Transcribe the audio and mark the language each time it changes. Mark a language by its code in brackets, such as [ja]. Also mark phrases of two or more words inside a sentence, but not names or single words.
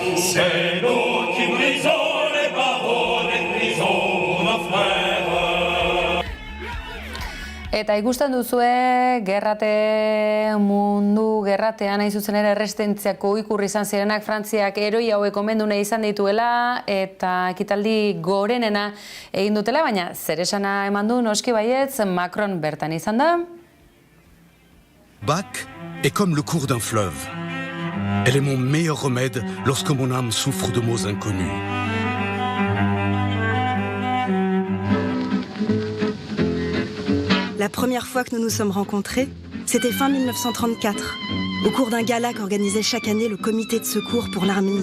[fr] C'est nous qui brisons les barreaux, les prisons, nos frères. [eu] Eta ikusten duzue, mundu gerratean nahi zuzen ere erresistentziako ikurri izan zirenak Frantziak heroi hauek omendu nahi izan dituela eta ekitaldi gorenena egin dutela, baina zer esana eman du noski baietz Macron bertan izan da. [fr] Bach est comme le cours d'un fleuve. Elle est mon meilleur remède lorsque mon âme souffre de maux inconnus. La première fois que nous nous sommes rencontrés, c'était fin 1934, au cours d'un gala qu'organisait chaque année le comité de secours pour l'Arménie.